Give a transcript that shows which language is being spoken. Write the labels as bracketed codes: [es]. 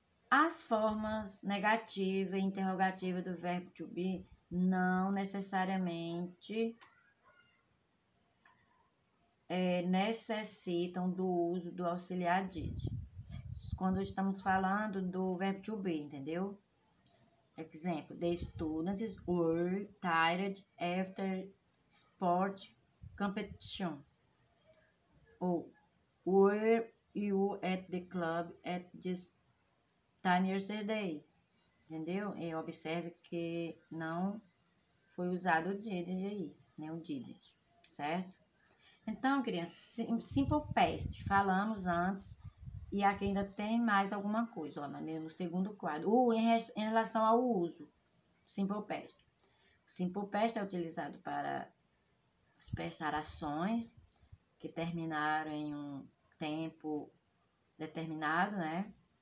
[pt] As formas negativa e interrogativa do verbo to be não necessariamente necessitam do uso do auxiliar did. Quando estamos falando do verbo to be, entendeu? [en] Exemplo, the students were tired after sport competition. Ou, were you at the club at this time yesterday? [pt] Entendeu? E observe que não foi usado o did aí, né? O did, certo? Então, crianças, simple past, falamos antes, e aqui ainda tem mais alguma coisa, ó, no segundo quadro. Em relação ao uso, simple past. Simple past é utilizado para expressar ações que terminaram em um tempo determinado, né?